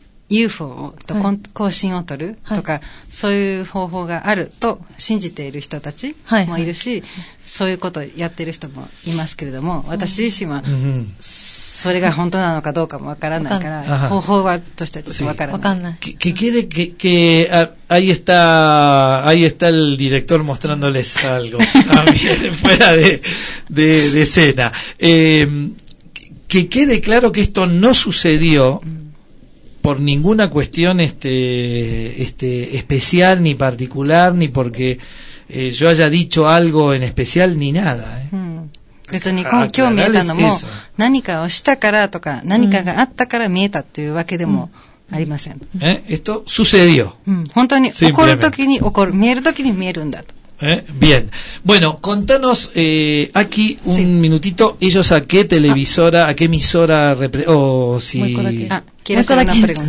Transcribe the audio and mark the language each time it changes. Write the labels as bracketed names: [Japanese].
[Japanese] UFO をと、はい、交信を取るとか、はい、そういう方法があると信じている人たちもいるし、はいはい、そういうことをやっている人もいますけれども、はい、私自身はそれが本当なのかどうかもわからないから、うん、方法としてはちょっとわからない。わかんない。 [Spanish] ¿Qué quiere que ahí está el director mostrándoles algo a mí, fuera de escena? Que quede claro que esto no sucedió por ninguna cuestión especial ni particular, ni porque yo haya dicho algo en especial ni nada. [Japanese] 別に今日見えたのも何かをしたからとか何かがあったから見えたというわけでもありません。 [Spanish] Esto sucedió. [Japanese] 本当に起こるときに起こる、見えるときに見えるんだと。 [Spanish] Bien. Bueno, contanos aquí un sí. minutito. Ellos a qué televisora, a qué emisora si. ¿Quieres hacer una pregunta?